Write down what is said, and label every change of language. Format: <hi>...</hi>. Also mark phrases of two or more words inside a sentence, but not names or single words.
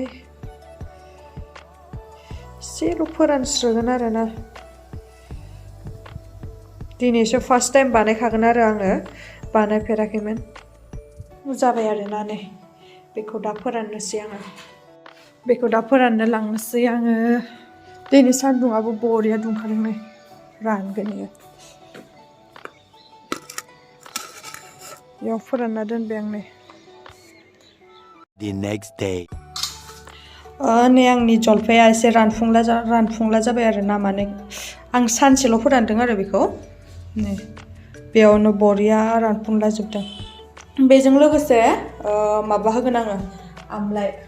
<brx>एसेल' फोरानस्रोगोन आरोना दिनैसो</brx> <en>first time</en> <brx>बानायखागोन आरो आङो बानायफेराखैमोन जाबाय आरोना नै बेखौ दा फोराननोसै आङो बेखौ दा फोराननो लांनोसै आङो दिनै सान्दुंआबो बरिया दुंखादों नै रानगोन इयो बेयाव फोरानना दोनबाय आं नै</brx> <en>The next day</en> <brx>नै आंनि जलफाया एसे रानफुंला जाबाय आरोना माने आं सानसेल' फोरानदों आरो बेखौ नै बेयावनो बरिया रानफुंला जोबदों बेजों लोगोसे माबा होगोन आङो आमलाइ</brx>